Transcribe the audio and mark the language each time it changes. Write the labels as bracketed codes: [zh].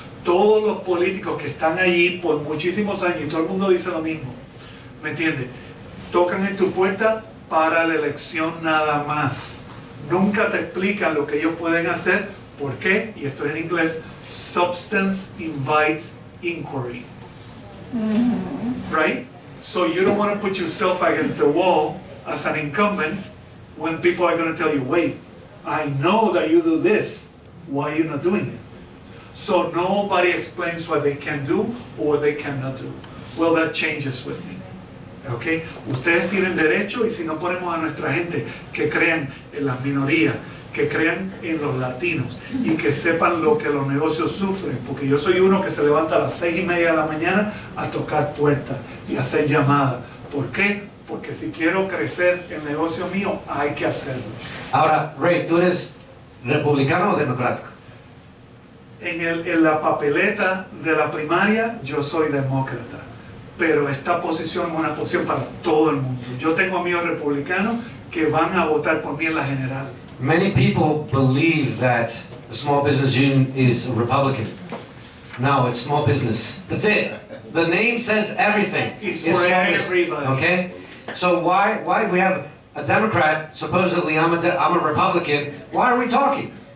[es] Todos los políticos que están allí por muchísimos años, y todo el mundo dice lo mismo, ¿me entiendes? Tocan en tu puerta para la elección nada más. Nunca te explican lo que ellos pueden hacer. ¿Por qué? Y esto es en inglés, [en] substance invites inquiry. Right? So you don't want to put yourself against the wall as an incumbent when people are going to tell you, wait, I know that you do this. Why are you not doing it? So nobody explains what they can do or what they cannot do. Well, that changes with me. Okay? [es] Ustedes tienen derecho, y si no ponemos a nuestra gente que crean en las minorías, que crean en los latinos y que sepan lo que los negocios sufren, porque yo soy uno que se levanta a las 6:30 de la mañana a tocar puertas y a hacer llamadas. ¿Por qué? porque si quiero crecer el negocio mío, hay que hacerlo. Ahora, Ray, ¿tú eres republicano o democrático? En la papeleta de la primaria, yo soy demócrata, pero esta posición es una posición para todo el mundo. Yo tengo amigos republicanos que van a votar por mí en la general. [en] Many people believe that the small business union is a Republican. No, it's small business. That's it. The name says everything. It's small for business, everybody. Okay? So why we have a Democrat, supposedly I'm a Republican, why are we talking?